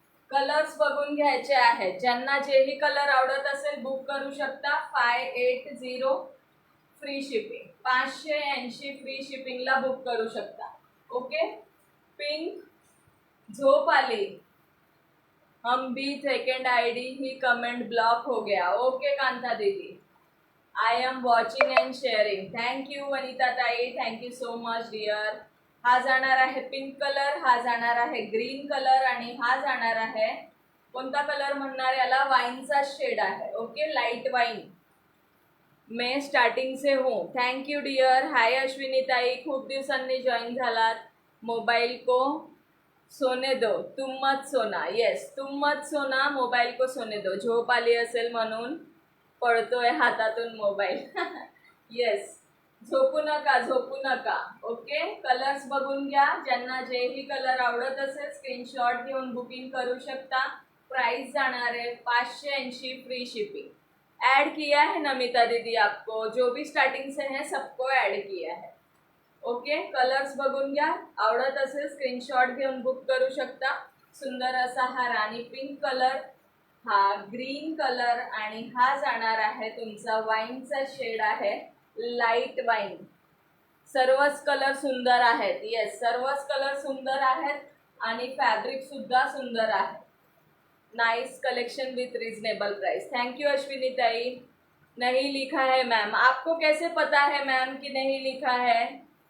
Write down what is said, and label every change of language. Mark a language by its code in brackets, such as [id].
[mr] Colours बघून घ्यायचे आहेत. ज्यांना जेही कलर आवडत असेल बुक करू शकता. 580 फ्री शिपिंग. 580 फ्री शिपिंगला बुक करू शकता. ओके, पिंक झोप आली. [hi] हम भी सेकंड आईडी ही कमेंट ब्लॉक हो गया. [en] Okay Kanta दीदी, I am watching and sharing. Thank you Vanita ताई. Thank you so much dear. [mr] हा जाणार आहे पिंक कलर, हा जाणार आहे ग्रीन कलर, आणि हा जाणार आहे कोणता कलर म्हणणार याला? वाईनचा शेड आहे. Okay, light wine. [hi] मैं स्टार्टिंग से हूँ. [mr] Thank you dear. हाय अश्विनी ताई, खूप दिवसांनी जॉईन झालात. [hi] मोबाईल को सोने दो, तुम मत सोना. येस, तुम मत सोना, मोबाईल को सोने दो. [mr] झोप आली असेल म्हणून पडतोय हातातून मोबाईल. येस, झोपू नका, झोपू नका. ओके, कलर्स बघून घ्या. ज्यांना जेही कलर आवडत असेल स्क्रीनशॉट घेऊन बुकिंग करू शकता. [hi] प्राइस [mr] जाणार [hi] है 580 फ्री शिपिंग. ऐड किया है नमिता दीदी आपको, जो भी स्टार्टिंग से है सबको ऐड किया है. [mr] ओके, कलर्स बघून घ्या. आवडत असेल स्क्रीनशॉट घेऊन बुक करू शकता. सुंदर असा हा राणी पिंक कलर, हा ग्रीन कलर, आणि हा जाणार आहे तुमचा वाईनचा शेड आहे, लाईट वाईन. सर्वच कलर सुंदर आहेत. येस, सर्वच कलर सुंदर आहेत आणि फॅब्रिक सुद्धा सुंदर आहे. [en] Nice collection with reasonable price. Thank you Ashwini ताई. [hi] नहीं लिखा है मैम. आपको कैसे पता है मैम कि नहीं लिखा है?